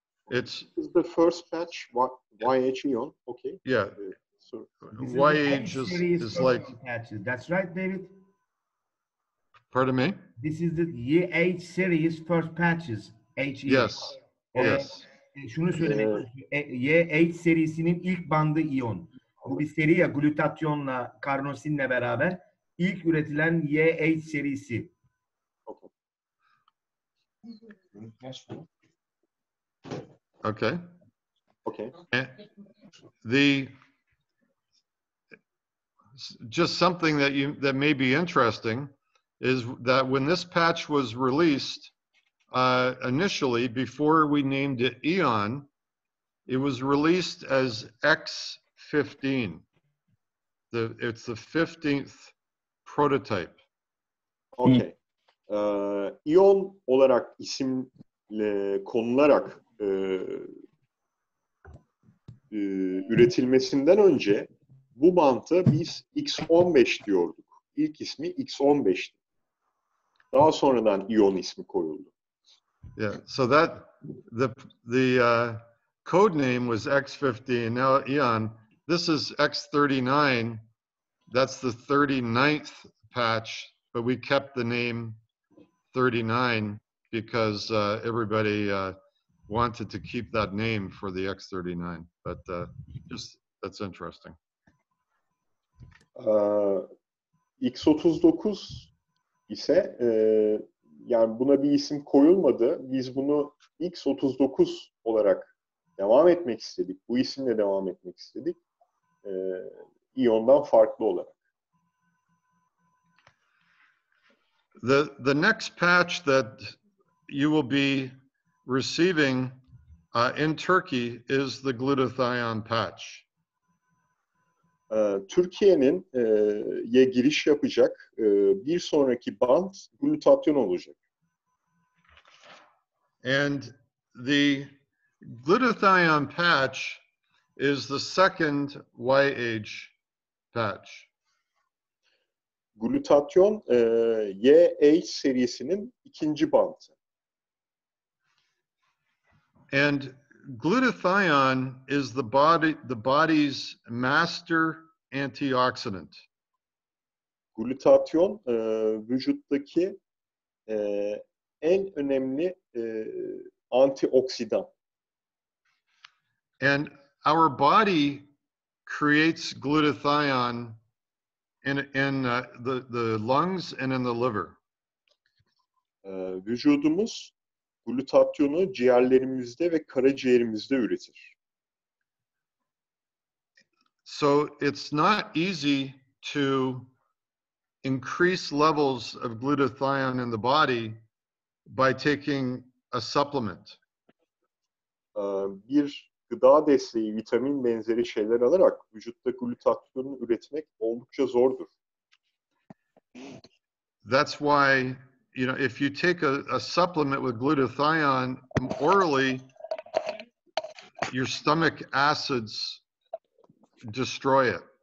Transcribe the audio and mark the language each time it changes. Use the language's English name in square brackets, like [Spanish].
[English] It's the first patch, YH Eon, okay. Yeah. So YH is like patches. That's right, David. Pardon me? This is the YH series first patches. HE. Yes. Yes. [Turkish] Şunu söylemek istiyorum. YH serisinin ilk bandı iyon. Bu bir seri ya, glutatyonla, karnosinle beraber ilk üretilen YH serisi. [English] Okay. Okay. And just something that may be interesting is that when this patch was released initially, before we named it Eon, it was released as X15. It's the 15th prototype. Okay. [Turkish] İyon olarak isimle konularak üretilmesinden önce bu banta biz X15 diyorduk. İlk ismi X15'ti. Daha sonradan İyon ismi koyuldu. [English] Yeah, so the code name was X15. Now Eon, this is X39. That's the 39th patch, but we kept the name 39 because everybody wanted to keep that name for the X39. But just that's interesting. [Turkish] X39 ise yani buna bir isim koyulmadı. Biz bunu X39 olarak devam etmek istedik. Bu isimle devam etmek istedik. İyon'dan farklı olarak. [English] The next patch that you will be receiving in Turkey is the glutathione patch. [Turkish] Türkiye'nin giriş yapacak bir sonraki bant glutatyon olacak. [English] And the glutathione patch is the second YH patch. [Turkish] Glutatyon YH serisinin ikinci bantı. [English] And glutathione is the body's master antioxidant. [Turkish] Glutatyon vücuttaki en önemli antioksidan. [English] And our body creates glutathione in the lungs and in the liver. [Turkish] Vücudumuz glutatyonu ciğerlerimizde ve karaciğerimizde üretir. [English] So it's not easy to increase levels of glutathione in the body by taking a supplement. [Turkish] Bir gıda desteği, vitamin benzeri şeyler alarak vücutta glutatyonu üretmek oldukça zordur. [English] That's why, you know, if you take a supplement with glutathione orally, your stomach acids destroy it.